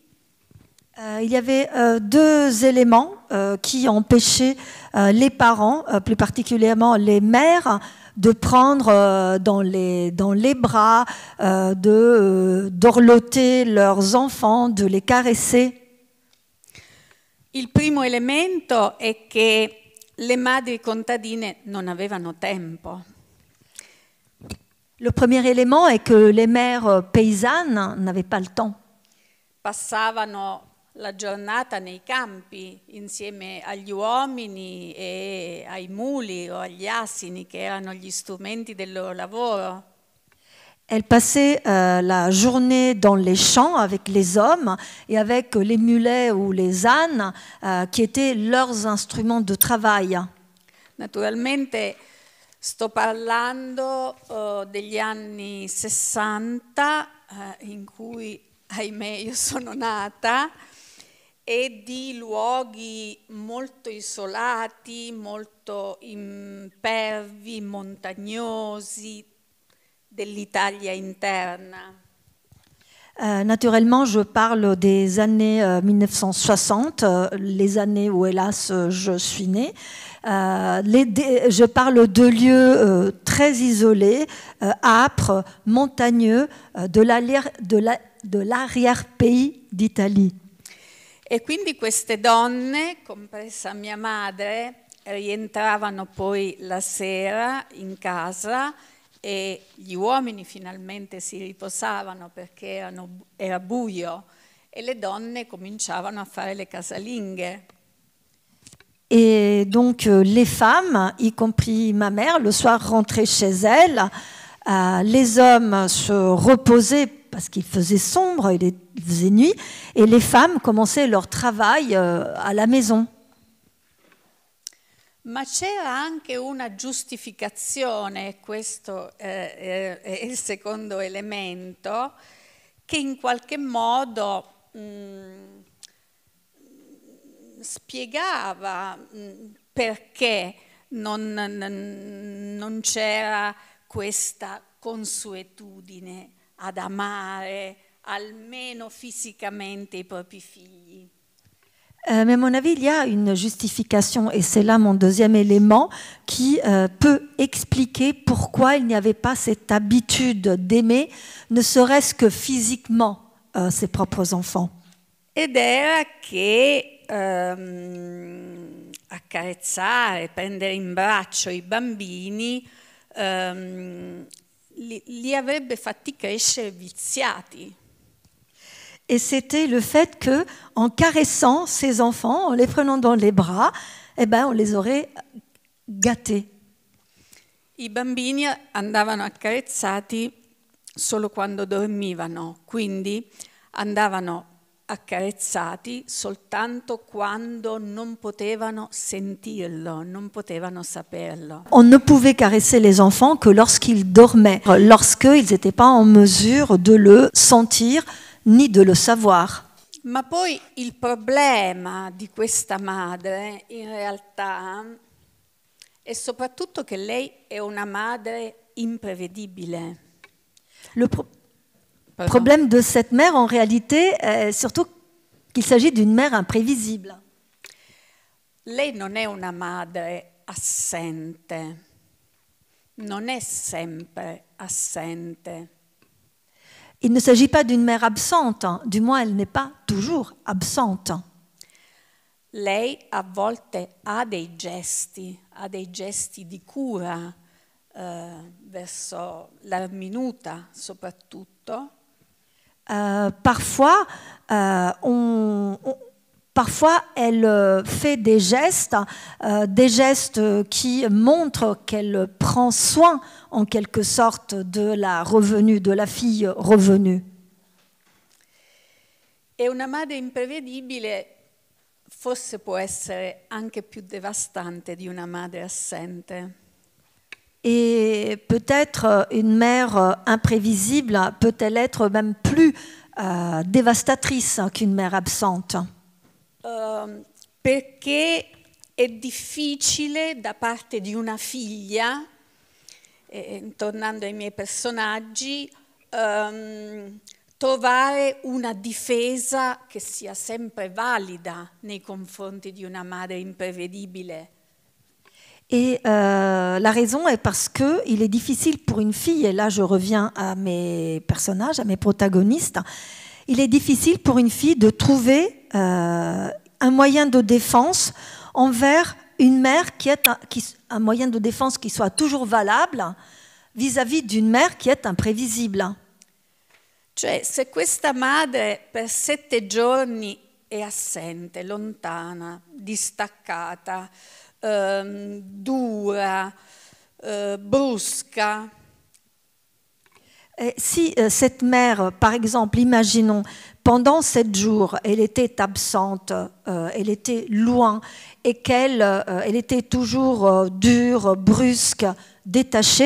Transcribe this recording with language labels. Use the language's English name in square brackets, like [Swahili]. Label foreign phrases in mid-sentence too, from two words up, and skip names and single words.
[French] Il y avait deux éléments qui empêchaient les parents, plus particulièrement les mères, de prendre dans les bras, d'orloter leurs enfants, de les caresser. [Italian] Il primo elemento è che le madri contadine non avevano tempo. [French] Le premier élément est que les mères paysannes n'avaient pas le temps. [Italian] Passavano la giornata nei campi insieme agli uomini e ai muli o agli asini che erano gli strumenti del loro lavoro. [French] Elles passaient la journée dans les champs avec les hommes et avec les mulets ou les ânes qui étaient leurs instruments de travail. [Italian] Naturalmente sto parlando degli anni 60 in cui, ahimè, io sono nata, e di luoghi molto isolati, molto impervi, montagnosi, dell'Italia interna. [French] Naturellement, je parle des années 1960, les années où, hélas, je suis née. Je parle de lieux très isolés, âpres, montagneux, de l'arrière-pays d'Italie. [Italian] E quindi queste donne, compresa mia madre, rientravano poi la sera in casa e gli uomini finalmente si riposavano perché era buio e le donne cominciavano a fare le casalinghe. [French] Et donc les femmes, y compris ma mère, le soir rentraient chez elles, les hommes se reposaient parce qu'il faisait sombre, il faisait nuit, et les femmes commençaient leur travail à la maison. [Italian] Ma c'era anche una giustificazione, questo è il secondo elemento, che in qualche modo spiegava perché non c'era questa consuetudine ad amare almeno fisicamente i propri figli. [French] Mais à mon avis, il y a une justification, et c'est là mon deuxième élément, qui peut expliquer pourquoi il n'y avait pas cette habitude d'aimer, ne serait-ce que physiquement, ses propres enfants. [Italian] Ed era che accarezzare, prendere in braccio i bambini li avrebbe fatti crescere viziati. [French] Et c'était le fait que, en caressant ces enfants, en les prenant dans les bras, eh ben, on les aurait gâtés. [Italian] I bambini andavano accarezzati solo quando dormivano, quindi andavano accarezzati soltanto quando non potevano sentirlo, non potevano saperlo. [French] On ne pouvait caresser les enfants que lorsqu'ils dormaient, lorsqu'ils n'étaient pas en mesure de le sentir ni de le savoir. [Italian] Ma poi il problema di questa madre in realtà è soprattutto che lei è una madre imprevedibile. [French] Le problème de cette mère, en réalité, est surtout qu'il s'agit d'une mère imprévisible. [Italian] Lei non è una madre assente, non è sempre assente. [French] Il ne s'agit pas d'une mère absente, hein. Du moins elle n'est pas toujours absente. [Italian] Lei a volte ha dei gesti di cura verso la minuta soprattutto. [French] Parfois elle fait des gestes qui montrent qu'elle prend soin en quelque sorte de la revenue, de la fille revenue. [Italian] E una madre imprevedibile forse può essere anche più devastante di una madre assente. [French] Et peut-être une mère imprévisible peut-elle être même plus dévastatrice qu'une mère absente. [Italian] perché è difficile da parte di una figlia, tornando ai miei personaggi, trovare una difesa che sia sempre valida nei confronti di una madre imprevedibile. [French] Et la raison est parce qu'il est difficile pour une fille, et là je reviens à mes personnages, à mes protagonistes, il est difficile pour une fille de trouver un moyen de défense envers une mère un moyen de défense qui soit toujours valable vis-à-vis d'une mère qui est imprévisible. [Italian] Cioè, se questa madre per 7 giorni è assente, lontana, distaccata, dura, brusca. [French] Et si cette mère, par exemple, imaginons, pendant 7 jours, elle était absente, elle était loin, et qu'elle elle était toujours dure, brusque, détachée.